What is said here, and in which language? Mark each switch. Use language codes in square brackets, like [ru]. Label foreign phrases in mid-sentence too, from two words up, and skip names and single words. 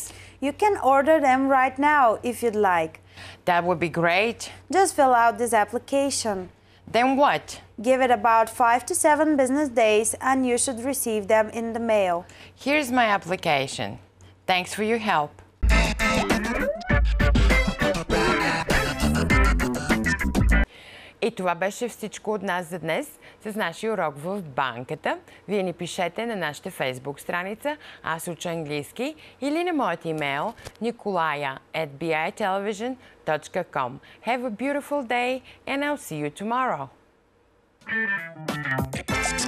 [en] You can order them right now if you'd like. That would be great. Just fill out this application. Then what? Give it about 5 to 7 business days and you should receive them in the mail. Here's my application. Thanks for your help. [bg] И това беше всичко от нас за днес с нашия урок в банката. Вие ни пишете на нашата Facebook страница Аз уча английски или на моят имейл nikolaya@bitelevision.com. [en] Have a beautiful day and I'll see you tomorrow.